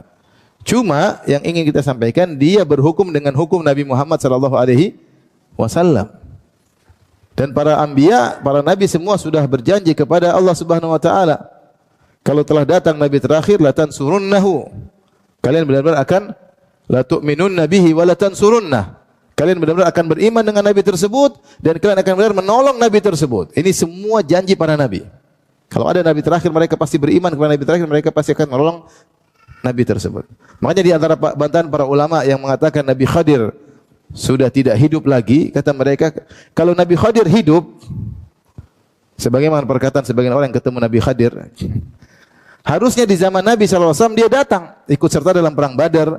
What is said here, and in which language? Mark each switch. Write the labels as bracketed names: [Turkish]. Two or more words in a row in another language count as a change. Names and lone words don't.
[Indonesian] Cuma yang ingin kita sampaikan, dia berhukum dengan hukum Nabi Muhammad [Arabic] صلى الله عليه وسلم. [Indonesian] Dan para anbiya, para nabi semua sudah berjanji kepada Allah [Arabic] سبحانه وتعالى, [Indonesian] kalau telah datang nabi terakhir, [Arabic] لتنصرنه. [Indonesian] Kalian benar-benar akan [Arabic] لتؤمنن به ولتنصرنه. [Indonesian] Kalian benar-benar akan beriman dengan nabi tersebut dan kalian akan benar menolong nabi tersebut. Ini semua janji para nabi. Kalau ada nabi terakhir, mereka pasti beriman kepada nabi terakhir, mereka pasti akan menolong nabi tersebut. Makanya di antara bantahan para ulama yang mengatakan Nabi Khadir sudah tidak hidup lagi, kata mereka, kalau Nabi Khadir hidup, sebagaimana perkataan sebagian orang yang ketemu Nabi Khadir, harusnya di zaman Nabi SAW dia datang, ikut serta dalam perang Badar.